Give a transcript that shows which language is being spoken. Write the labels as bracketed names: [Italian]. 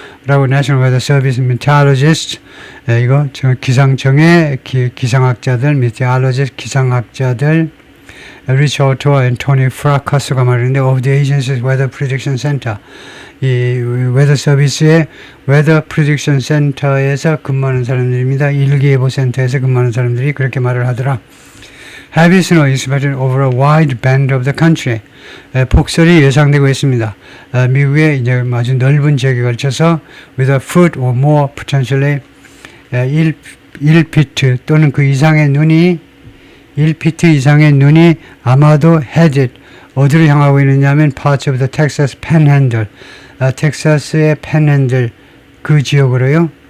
[Korean] 라고 National Weather Service Meteorologist, 이거 기상청의 기상학자들, Meteorologist 기상학자들, Rich Otto와 Tony Fracasso가 말하는데 [English] of the agency's Weather Prediction Center, [Korean] 이 웨더 서비스의 웨더 프리딕션 센터에서 근무하는 사람들입니다. 일기예보 센터에서 근무하는 사람들이 그렇게 말을 하더라. [English] Heavy snow is expected over a wide band of the country. [Korean] 폭설이 예상되고 있습니다. 미국의 이제 아주 넓은 지역에 걸쳐서 [English] with a foot or more potentially [Korean] 1피트 또는 그 이상의 눈이 1피트 이상의 눈이 아마도 headed 어디로 향하고 있느냐면 [English] parts of the Texas Panhandle, [Korean] 텍사스의 Panhandle 그 지역으로요.